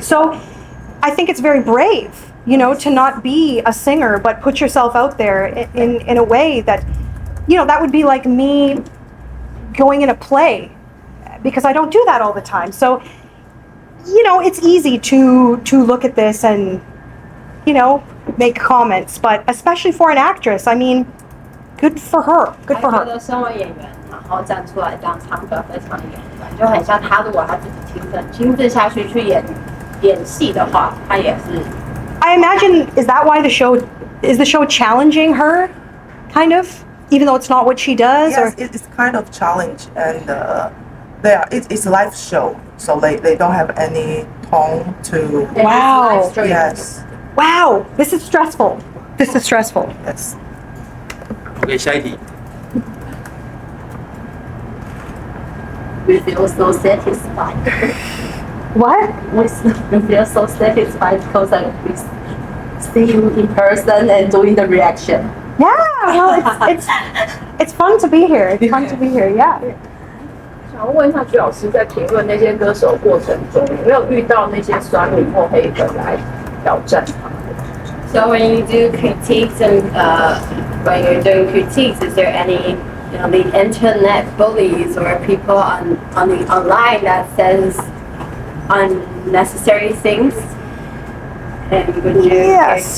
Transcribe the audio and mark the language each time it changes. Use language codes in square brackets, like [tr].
[en] So I think it's very brave, you know, to not be a singer, but put yourself out there in a way that, you know, that would be like me going in a play, because I don't do that all the time. So, you know, it's easy to look at this and, you know, make comments, but especially for an actress, I mean, good for her. Good for [zh] 还觉 [en] her. [zh] 得身为演员，然后站出来这样唱歌，非常演员，就很像他如果他自己亲自下去去演戏的话，他也是。 [en] I imagine, is that why the show challenging her, kind of, even though it's not what she does? Yes, Or it's kind of challenge, and it's a live show, so they don't have any tone to. Wow. Yes, wow, this is stressful. This is stressful. yes. [zh] OK，下一题。 [en] We feel so satisfied. What? We feel so satisfied because we see you in person and doing the reaction. Yeah. Well, it's fun to be here. It's fun to be here. Yeah. [zh] 想问一下，徐老师在评论那些歌手过程中，有没有遇到那些酸民或黑粉来挑战他？ [en] So when you do critiques and when you're doing critiques, is there any the internet bullies or people on the online that says unnecessary things? And would you Yes.